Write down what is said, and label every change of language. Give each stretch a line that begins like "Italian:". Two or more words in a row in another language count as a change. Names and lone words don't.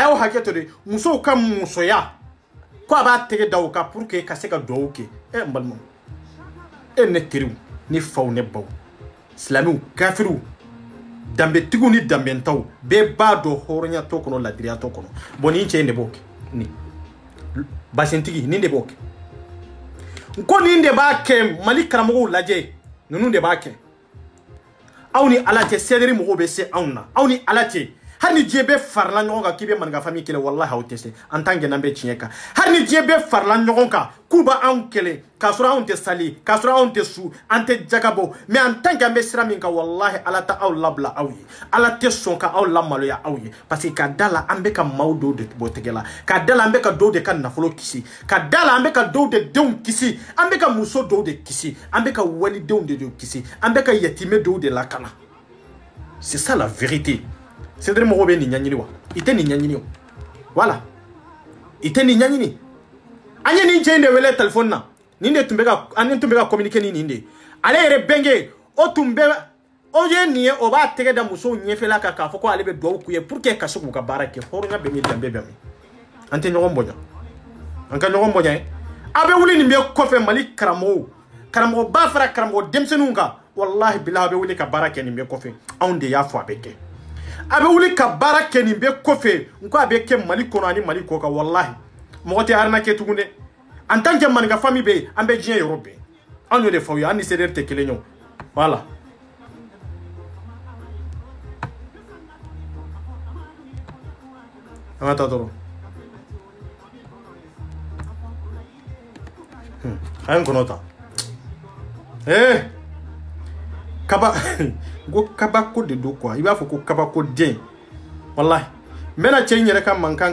Bambara: y'aw hakɛ to de musow ka musoya ko a b'a tɛgɛ da o kan
French: pour que
Bambara: ka se ka duwawu kɛ n balima e ne teriw ni faw ne baw silamɛw kafiriw danbetigiw ni danbentaw bɛɛ b'a dɔn hɔrɔnya t'o kɔnɔ ladiriya t'o kɔnɔ bon nin cɛ in de b'o kɛ nin basintigi nin de b'o kɛ n ko nin de b'a kɛ Mali karamɔgɔw lajɛ ninnu de b'a kɛ aw ni Ala cɛ seederi mɔgɔw bɛ se anw na aw ni Ala cɛ hali ni diɲɛ bɛɛ farala ɲɔgɔn kan k'i bɛ maninka famille kɛlɛ wallahi aw tɛ se
French: en tant que
Bambara: n'an bɛ tiɲɛ kan hali ni diɲɛ bɛɛ farala ɲɔgɔn kan k'u b'anw kɛlɛ k'a sɔrɔ anw tɛ sali k'a sɔrɔ anw tɛ su an tɛ jagabɔ
French: mais en tant que
Bambara: an bɛ sira min kan wallahi Ala tɛ aw labila aw ye Ala tɛ sɔn ka aw lamaloya aw ye
French: parce que
Bambara: ka da la an bɛ ka maaw dɔw de bɔ tɛgɛ la ka da la an bɛ ka dɔw de ka nafolo kisi ka da la an bɛ ka dɔw de denw kisi an bɛ ka muso dɔw de kisi an bɛ ka walidenw de kisi an bɛ ka yatimɛ dɔw de lakana
French: c'est ça la vérité.
Bambara: C'est de mɔgɔw bɛ nin ɲɛɲini wa i tɛ nin ɲɛɲini o voilà i tɛ nin ɲɛɲini an ye nin cɛ in de wele téléphone na nin de tun bɛ ka communiquer ni nin de ale yɛrɛ bɛnkɛ o tun bɛ o ye nin ye o b'a tɛgɛ da musow ɲɛfɛla kan k'a fɔ ko ale bɛ duwawu k'u ye
French: pour que
Bambara: ka se k'u ka baara kɛ hɔrɔnya bɛ min danbe bɛ min an tɛ ɲɔgɔn bonya an ka ɲɔgɔn bonya a bɛ wuli nin bɛ kɔfɛ Mali karamɔgɔba fara karamɔgɔ denmisɛnninw kan
Arabic: والله بالله
Bambara: a bɛ wuli ka baara kɛ nin bɛ kɔfɛ anw de y'a fɔ a bɛ kɛ a bɛ wuli ka baara kɛ nin bɛ kɔfɛ n ko a bɛ kɛ Mali kɔnɔ ani Mali kɔ kan wallahi mɔgɔ tɛ arnaquer tugun dɛ
French: en tant que
Bambara: maninka famille bɛ yen an bɛ diɲɛ yɔrɔ bɛɛ an y'o de fɔ aw ye an ni seereer tɛ kelen ye o voilà an ka taa dɔrɔn a ye n kɔnɔ ta kaba ko kabako de do quoi i b'a fɔ ko kabako den wallahi n bɛna cɛ in yɛrɛ ka mankan